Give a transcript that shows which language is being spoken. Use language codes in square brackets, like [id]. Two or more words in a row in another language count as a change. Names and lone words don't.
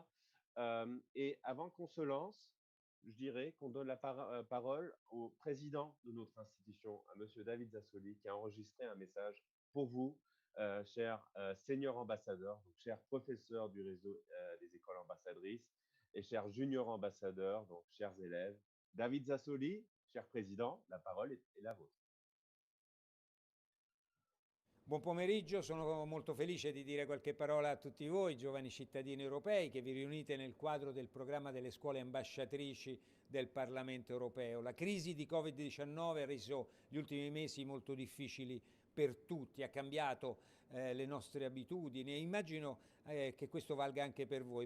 [fr] Et avant qu'on se lance, je dirais qu'on donne la parole au président de notre institution, à Monsieur David Zassoli, qui a enregistré un message pour vous, chers seniors ambassadeurs, donc chers professeurs du réseau des écoles ambassadrices et chers juniors ambassadeurs, donc chers élèves. David Zassoli, cher président, la parole est la vôtre. [it] Buon pomeriggio, sono molto felice di dire qualche parola a tutti voi, giovani cittadini europei, che vi riunite nel quadro del programma delle scuole ambasciatrici del Parlamento europeo. La crisi di Covid-19 ha reso gli ultimi mesi molto difficili per tutti, ha cambiato le nostre abitudini e immagino che questo valga anche per voi.